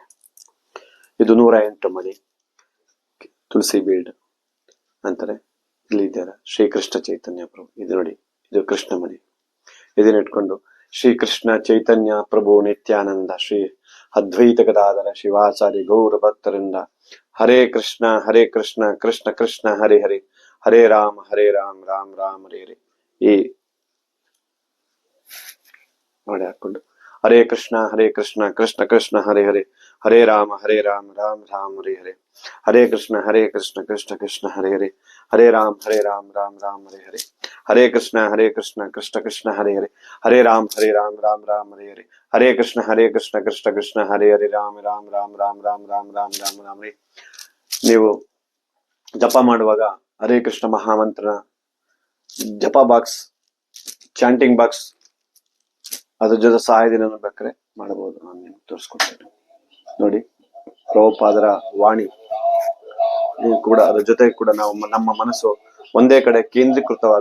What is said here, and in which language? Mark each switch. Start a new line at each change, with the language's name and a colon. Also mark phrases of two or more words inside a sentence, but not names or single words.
Kannada: ಇದು 108 ಮಣಿ ತುಳಸಿ ಬೀಡ್ ಅಂತಾರೆ. ಇಲ್ಲಿ ಇದ್ದಾರೆ ಶ್ರೀಕೃಷ್ಣ ಚೈತನ್ಯ ಪ್ರಭು. ಇದು ನೋಡಿ, ಇದು ಕೃಷ್ಣ ಮಣಿ. ಇದನ್ನ ಇಟ್ಕೊಂಡು ಶ್ರೀ ಕೃಷ್ಣ ಚೈತನ್ಯ ಪ್ರಭು ನಿತ್ಯಾನಂದ ಶ್ರೀ ಅದ್ವೈತ ಗದಾಧರ ಶಿವಾಚಾರ್ಯ ಗೌರ ಭಕ್ತರಿಂದ
Sanskrit: ಹರೇ ಕೃಷ್ಣ ಕೃಷ್ಣ ಕೃಷ್ಣ ಹರೇ ಹರೇ, ಹರೇ ರಾಮ ರಾಮ ರಾಮ ಹರೇ ಹರೇ.
Kannada: ಈ ಮಾಡಿ ಹಾಕೊಂಡು
Sanskrit: ಹರೇ ಕೃಷ್ಣ ಕೃಷ್ಣ ಕೃಷ್ಣ ಹರೇ ಹರೇ, ಹರೇ ರಾಮ ರಾಮ ರಾಮ ಹರೇ ಹರೇ. ಹರೇ ಕೃಷ್ಣ ಕೃಷ್ಣ ಕೃಷ್ಣ ಹರೇ ಹರೇ, ಹರೇ ರಾಮ ರಾಮ ರಾಮ ಹರೇ ಹರೇ. ಹರೇ ಕೃಷ್ಣ ಕೃಷ್ಣ ಕೃಷ್ಣ ಹರೇ ಹರೇ, ಹರೇ ರಾಮ ರಾಮ ಹರೇ ಹರೇ. ಹರೇ ಕೃಷ್ಣ ಕೃಷ್ಣ ಹರೇ ಹರೇ, ರಾಮ ರಾಮ ಹರೇ.
Kannada: ನೀವು ಜಪ ಮಾಡುವಾಗ ಹರೇ ಕೃಷ್ಣ ಮಹಾಮಂತ್ರನ ಜಪ ಬಾಕ್ಸ್,
English: chanting box
Kannada: ಅದ್ರ ಜೊತೆ ಸಹಾಯದಿನ ಬೇಕಾದ್ರೆ ಮಾಡಬಹುದು. ನಾನು ನಿಮ್ಗೆ ತೋರಿಸ್ಕೊಡ್ತೇನೆ ನೋಡಿ. ಪ್ರಭುಪಾದರ ವಾಣಿ ಕೂಡ ಅದ್ರ ಜೊತೆ ಕೂಡ ನಾವು ನಮ್ಮ ಮನಸ್ಸು ಒಂದೇ ಕಡೆ ಕೇಂದ್ರೀಕೃತವಾಗುತ್ತೆ.